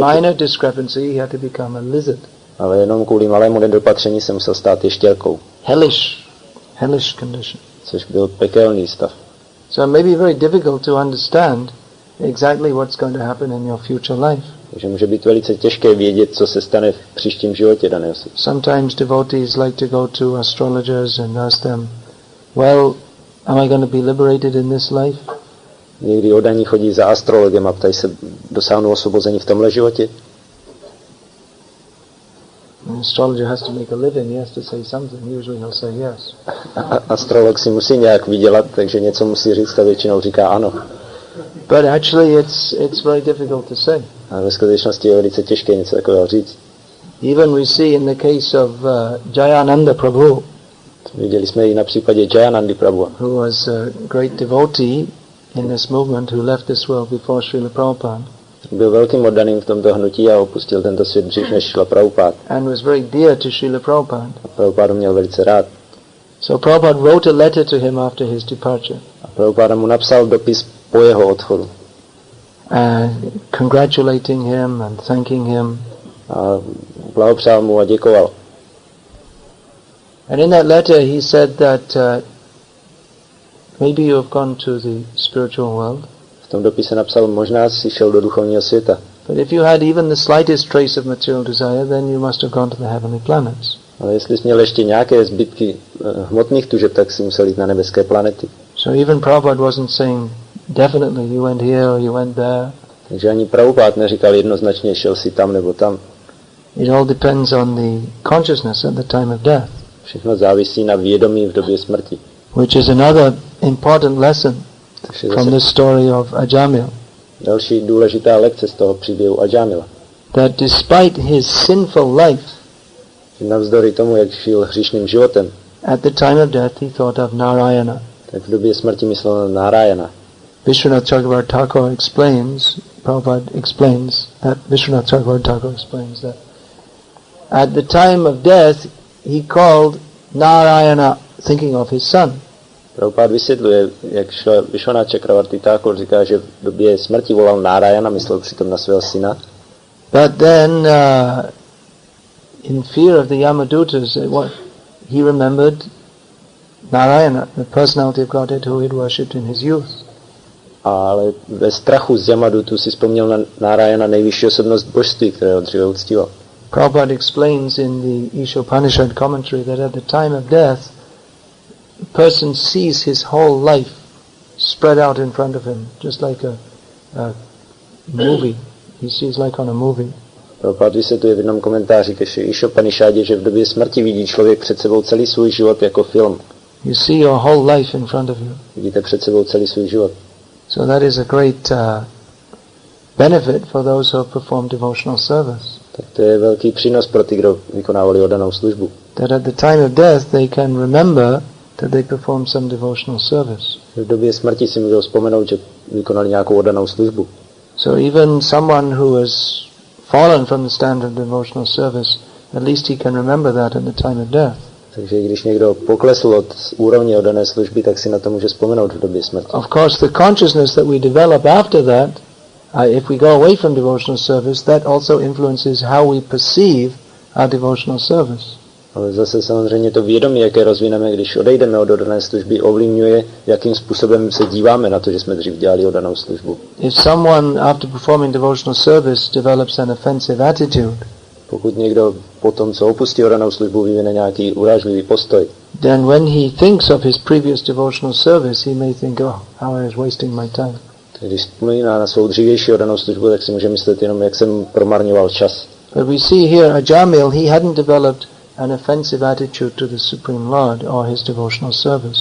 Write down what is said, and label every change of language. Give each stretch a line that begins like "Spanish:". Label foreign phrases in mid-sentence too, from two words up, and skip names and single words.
English: For a minor discrepancy, he had to become a lizard.
Czech: Ale jenom kvůli malému nedopatření se musel stát ještěrkou.
English: Hellish condition.
Czech: Což byl pekelný stav.
English: So it may be very difficult to understand exactly what's going to happen in your future life.
Czech: Takže může být velice těžké vědět, co se stane v příštím životě dané osoby.
English: Sometimes devotees like to go to astrologers and ask them, well, am I going to be liberated in this life?
Czech: Někdy oddaní chodí za astrologem a ptají se, dosáhnou osvobození v tomhle životě?
English: An astrologer has to make a living, he has to say something, usually he'll say yes.
Czech: Astrolog si musí nějak vydělat, takže něco musí říct a většinou říká ano.
English: But actually it's very difficult to say.
Czech: A ve skutečnosti je velice těžké něco takového říct.
English: Even we see in the case of Jayananda Prabhu,
Czech: viděli jsme i na případě Jayanandy Prabhu,
English: who was a great devotee in this movement, who left this world before Srila Prabhupada.
Czech: Byl velkým oddaným v tomto hnutí a opustil tento svět dřív než Srila Prabhupada.
English: And was very dear to Srila Prabhupada.
Czech: A Prabhupada měl velice rád.
English: So Prabhupada wrote a letter to him after his departure.
Czech: A Prabhupada mu napsal dopis po jeho odchodu.
English: Congratulating him and thanking him.
Czech: A blahopřál mu a děkoval.
English: And in that letter he said that maybe you have gone to the spiritual world.
Czech: V tom dopise napsal, možná si šel do duchovního světa.
English: But if you had even the slightest trace of material desire, then you must have gone to the heavenly planets.
Czech: Ale jestli jsi měl ještě nějaké zbytky hmotných tužeb, tak si musel jít na nebeské planety.
English: So even Prabhupada wasn't saying definitely you went here or you went there.
Czech: Takže ani Prabhupada neříkal jednoznačně, šel si tam nebo tam.
English: It all depends on the consciousness at the time of death.
Czech: Všechno závisí na vědomí v době smrti.
English: Which is another important lesson from the story of Ajamil.
Czech: Další důležitá lekce z toho příběhu Ajamila.
English: That despite his sinful life,
Czech: navzdory tomu, jak žil hříšným životem,
English: at the time of death he thought of Narayana.
Czech: Tak v době smrti myslel na Narayana.
English: Vishwanath Chakravarti Thakur explains, Prabhupada explains that Vishwanath Chakravarti Thakur explains that at the time of death he called Narayana thinking of his son.
Czech: Prabhupada vysvětluje, jak šel Vishwanath Chakravarti Thakur říká, že v době smrti volal Narayana, myslel přitom na svého syna.
English: But then in fear of the Yamadutas, he remembered Narayana, the personality of Godhead who he had worshipped in his youth.
Czech: Ale ve strachu z Yamadutu si vzpomněl na Narayana, nejvyšší osobnost božství, kterého dříve uctíval.
English: Prabhupada explains in the Ishopanishad commentary that at the time of death, a person sees his whole life spread out in front of him, just like a movie. He sees like on a movie.
Czech: Prabhupada vysvětluje v jednom komentáři ke Ishopanishadě, že v době smrti vidí člověk před sebou celý svůj život jako film.
English: You see your whole life in front of you.
Czech: Vidíte před sebou celý svůj život.
English: So that is a great benefit for those who have performed devotional service.
Czech: Tak to je velký přínos pro ty, kdo vykonávali oddanou službu.
English: That at the time of death they can remember that they performed some devotional service.
Czech: V době smrti si můžou vzpomenout, že vykonali nějakou oddanou službu.
English: So even someone who has fallen from the standard of devotional service, at least he can remember that at the time of death.
Czech: Takže když někdo poklesl od úrovně oddané služby, tak si na to může vzpomenout v době smrti.
English: Of course, the consciousness that we develop after that, if we go away from devotional service, that also influences how we perceive our devotional service.
Czech: Ale zase samozřejmě to vědomí, jaké rozvineme, když odejdeme od oddané služby, ovlivňuje, jakým způsobem se díváme na to, že jsme dřív dělali oddanou službu.
English: If someone, after performing devotional service, develops an offensive attitude,
Czech: pokud někdo po tom, co opustí oddanou službu, vyvine nějaký urážlivý postoj,
English: then when he thinks of his previous devotional service, he may think, oh, how I was wasting my time.
Czech: Když vzpomíná na svou dřívější oddanou službu, tak si může myslet jenom, jak jsem promarňoval čas.
English: But we see here Ajamil, he hadn't developed an offensive attitude to the Supreme Lord or his devotional service.